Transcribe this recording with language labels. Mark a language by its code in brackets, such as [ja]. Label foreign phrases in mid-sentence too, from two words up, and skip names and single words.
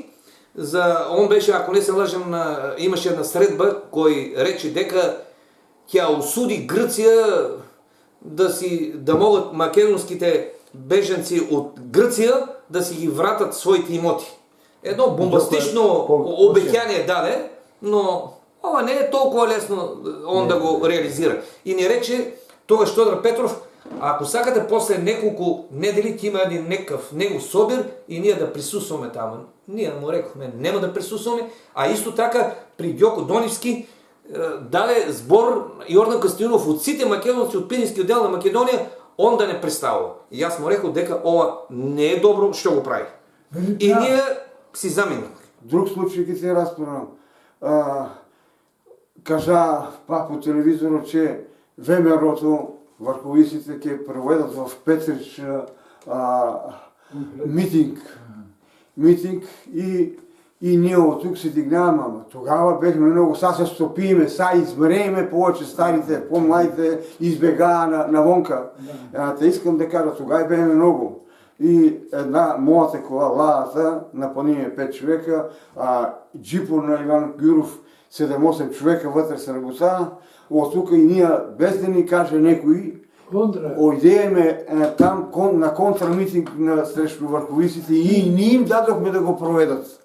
[mk] Он беше, ако не се лъжам, имаше една средба, кой рече дека тя осуди Гръция да могат македонските бежанци от Гръция да си ги вратат своите имоти. едно бомбастично обещание даде, но ова не е толкова лесно он да го реализира. И ни рече тогаш Тодор Петров, ако сакате после неколку недели ќе има един некакъв негов собир и ние да присустваме таму. Ние му рекохме нема да присустваме, а исто така при Ѓоко Донивски даде збор Јордан Костадинов од сите македонци од Пирински оддел на Македонија, он да не представува. И аз му рекол дека ова не е добро што го прави. И ние си заминахме. Друг случай ќе се разправам. [bg] Кажа па по телевизорот, че ВМРО-то върховиците ќе проведат в Петрич митинг и ние от тук се дигнаваме, ама тогава бехме много, са се стопиме, са измреме повече старите, по-младите избегаа навонка. Те искам да кажа, тогава бехме много. И една моята кола, лаата, напълниме 5 човека, джипор на Иван Гюров, 7-8 човека вътре се набуса, от тук и ние, без да ни каже некои, ойдееме там на контрамитинг срещу върховиците и ние им дадохме да го проведат.